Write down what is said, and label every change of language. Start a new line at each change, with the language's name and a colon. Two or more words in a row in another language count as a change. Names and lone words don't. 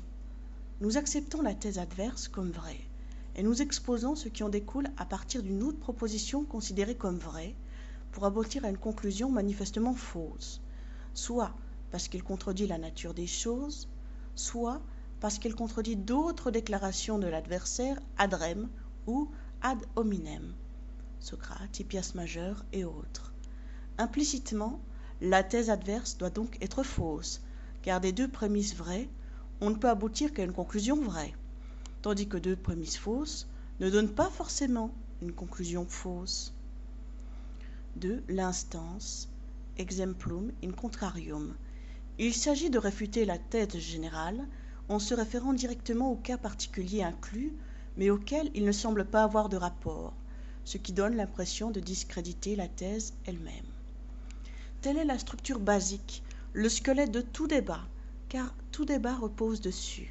French: Nous acceptons la thèse adverse comme vraie, et nous exposons ce qui en découle à partir d'une autre proposition considérée comme vraie, pour aboutir à une conclusion manifestement fausse, soit parce qu'il contredit la nature des choses, soit parce qu'il contredit d'autres déclarations de l'adversaire
Latin: ad rem
French: ou
Latin: ad hominem,
French: Socrate, Hippias majeur et autres. Implicitement, la thèse adverse doit donc être fausse, car des deux prémices vraies, on ne peut aboutir qu'à une conclusion vraie, tandis que deux prémices fausses ne donnent pas forcément une conclusion fausse. 2. L'instance,
Latin: exemplum in contrarium.
French: Il s'agit de réfuter la thèse générale en se référant directement au cas particulier inclus, mais auquel il ne semble pas avoir de rapport, ce qui donne l'impression de discréditer la thèse elle-même. Telle est la structure basique, le squelette de tout débat, car tout débat repose dessus.